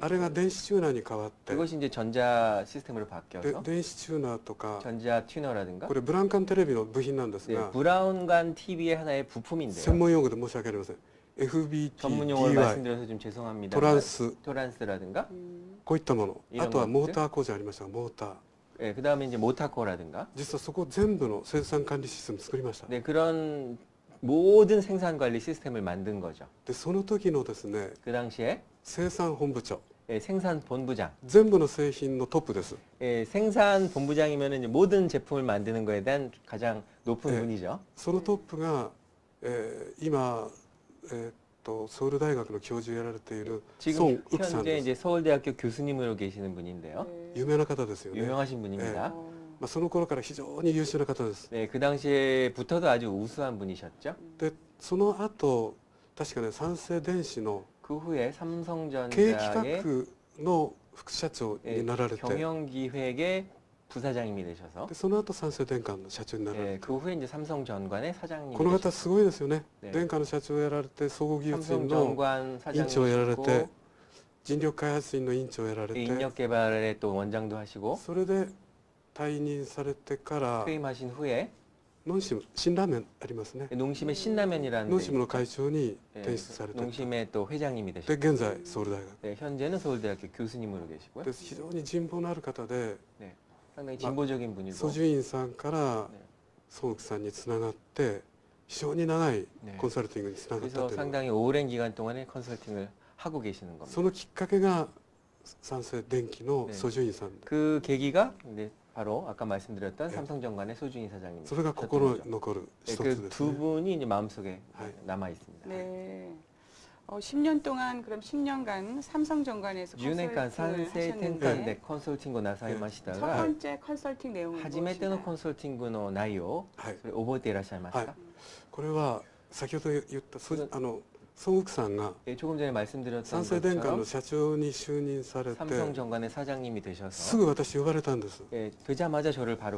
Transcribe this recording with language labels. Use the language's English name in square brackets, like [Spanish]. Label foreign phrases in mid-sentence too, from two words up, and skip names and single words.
[Japanese] あれが電子チューナーに変わって、 [Korean] 그것이 이제 전자 시스템으로 [Japanese] で [Korean] 바뀌어서 [Japanese] 電子チューナーとか [Korean] 전자 튜너라든가 [Japanese] これブランカンテレビの部品なんです [Korean] 네, [Japanese] が、 [Korean] 브라운관 TV의 하나의 [Japanese] 専 [Korean] 부품인데요. [Japanese] 門用語で申し訳ありません。FBT、 [Korean] 전문 용어를 [Japanese] DY、 [Korean] 말씀드려서 좀 죄송합니다. [Japanese] トランス、 [Korean] 토란스라든가 [Japanese] こういったもの。いろんなあとはモーター工場ありましたが、モーター。 [Korean] 예, 그다음에 이제 모타코라든가 [Japanese] 実はそこ全部の生産管理システム作りました。 [Korean] 네, 그런 모든 생산 관리 시스템을 만든 거죠. [Japanese] でその時のですね、 [Korean] 그 당시에 [Japanese] 生産本部長、 [Korean] 예, 생산 본부장, [Japanese] 全部の製品のトップです。 [Korean] 예, 생산 본부장이면 이제 모든 제품을 만드는 거에 대한 가장 높은 네. 분이죠. [Japanese] そのトップが、今、ソウル大学の教授をやられているソ [Korean] 지금 [Japanese] ン・ウクさん [Korean] 현재 [Japanese] です。 [Korean] 이제 서울대학교 교수님으로 계시는 분인데요. 네. [Japanese] 有名な方ですよね。 [Korean] 유명하신 분입니다. [Japanese] まあ、その頃から非常に優秀な方です。 [Korean] 네, 그 당시에부터도 아주 우수한 분이셨죠. [Japanese] でその後確かね、三成電子の [Korean] 그 후에 [Japanese] 経営 [Korean] 삼성전자의 [Japanese] 企画の副社長 [Korean] 예, [Japanese] になられて、 [Korean] 경영기획의 부사장님이 되셔서 [Japanese] でその後三成電機の社長になられ [Korean] 예, [Japanese] て、 [Korean] 그 후에 이제 삼성전관의 사장님이 [Japanese] この方 [Korean] 되셨고 [Japanese] すごいですよね。 [Korean] 네. [Japanese] 電化の社長をやられて、総合技術院の [Korean] 삼성전관 [Japanese] 院長をやられて [Korean] 사장님이시고 、 [Japanese] 人力開発院の院長をやられ [Korean] 예, [Japanese] て、 [Korean] 인력개발의 또 원장도 하시고 [Japanese] それで退任されてから [Korean] 퇴임하신 후에 [Japanese] ノンシム辛ラーメンありますね。 [Korean] 농심의 신라면이라는 [Japanese] ノン [Korean] 데 [Japanese] シムの会長に [Korean] 예, [Japanese] 転出されて、 [Korean] 농심의 또 회장님이 [Japanese] で [Korean] 되셨고 [Japanese] 現在ソウル大学 [Korean] 네, 현재는 서울대학교 교수님으로 계시고요. [Japanese] で非常に人望のある方で、 [Korean] 상당히 진보적인 분이고 [Japanese] ソジュインさんからねソンウクさんにつながって非常に長い [Korean] 네. [Japanese] コンサルティングにつながった [Korean] 그래서 [Japanese] というのは、 [Korean] 상당히 오랜 기간 동안에 컨설팅을 하고 계시는 겁니다. [Japanese] そのきっかけが三成電機の [Korean] 네. [Japanese] ソジュインさん、 [Korean] 그 계기가 이제 바로 아까 말씀드렸던 네. 삼성전관의 소준희 사장님. [Japanese] それが心に残る一つです [Korean] 그두 [Japanese] ね。 [Korean] 분이 이제 마음속에 네. 남아 있습니다. 네. 10년 동안 그럼 10년간 삼성전관에서 [Japanese] 10年間 [Korean] 컨설팅을 [Japanese] 三成転換 [Korean] 하셨는데 [Japanese] でコンサルティングをなさいました [Korean] 첫 [Japanese] が、 [Korean] 번째 컨설팅 내용은 [Japanese] 初めてのコ [Korean] 무엇인가요? [Japanese] ンサルティングの内容、はい、それ覚えていらっしゃいますか？はいこれは先ほど言ったソうんソンウクさんが [Korean] 예, 조금 전에 말씀드렸던 [Japanese] 三成電機の [Korean] 것처럼 [Japanese] 社長に就任されて [Korean] 삼성전관의 사장님이 [Japanese] す [Korean] 되셔서 [Japanese] ぐ私呼ばれたんです。 [Korean] 예, 되자마자 저를 바로